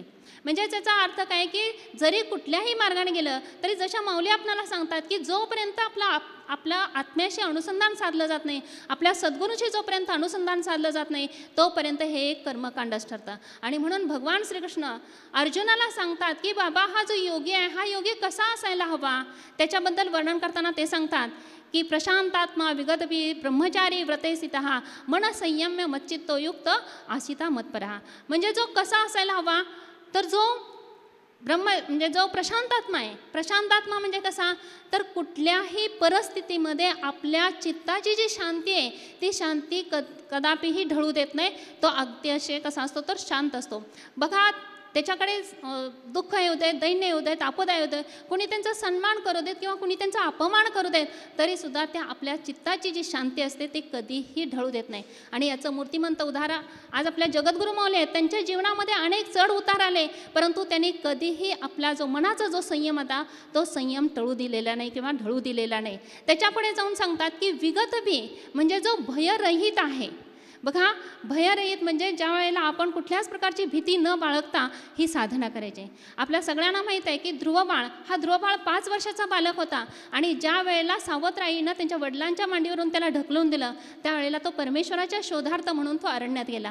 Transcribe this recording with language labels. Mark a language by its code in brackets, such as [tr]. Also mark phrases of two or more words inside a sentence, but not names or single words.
[mr] म्हणजे त्याचा अर्थ काय की जरी कुठल्याही मार्गाने गेलं तरी जशा माऊली आपल्याला सांगतात की जोपर्यंत आपल्या आत्म्याशी अनुसंधान साधलं जात नाही, आपल्या सद्गुरूशी जोपर्यंत अनुसंधान साधलं जात नाही तोपर्यंत हे एक कर्मकांडच ठरतं. आणि म्हणून भगवान श्रीकृष्ण अर्जुनाला सांगतात की बाबा हा जो योगी आहे हा योगी कसा असायला हवा. त्याच्याबद्दल वर्णन करताना ते सांगतात की [sa] प्रशांतात्मा विगतभी ब्रह्मचारी व्रते स्थितः मन संयम्य मच्चित्तो युक्त आसिता मत्परः. [mr] म्हणजे जो कसा असायला हवा तर जो म्हणजे जो प्रशांतात्मा आहे. प्रशांतात्मा म्हणजे कसा तर कुठल्याही परिस्थितीमध्ये आपल्या चित्ताची जी शांती आहे ती शांती कदापिही ढळू देत नाही. तो अतिशय कसा असतो तर शांत असतो. बघा त्याच्याकडे दुःख येऊ देत, दैन्य येऊ देत, आपदा येऊ देत, कोणी त्यांचा सन्मान करू देत किंवा कोणी त्यांचा अपमान करू देत, तरीसुद्धा त्या आपल्या चित्ताची जी शांती असते ती कधीही ढळू देत नाही. आणि याचं मूर्तिमंत उदाहरण आज आपल्या जगद्गुरू माऊली आहेत. त्यांच्या जीवनामध्ये अनेक चढ उतार आले, परंतु त्यांनी कधीही आपला जो मनाचा जो संयम होता तो संयम टळू दिलेला नाही किंवा ढळू दिलेला नाही. त्याच्यापुढे जाऊन सांगतात की विगत भी म्हणजे जो भयरहित आहे. बघा, भयरहित म्हणजे ज्या वेळेला आपण कुठल्याच प्रकारची भीती न बाळगता ही साधना करायची. आपल्या सगळ्यांना माहीत आहे की ध्रुवबाळ 5 वर्षाचा बालक होता आणि ज्या वेळेला सावत्राईनं त्यांच्या वडिलांच्या मांडीवरून त्याला ढकलून दिलं त्यावेळेला तो परमेश्वराच्या शोधार्थ म्हणून तो अरण्यात गेला.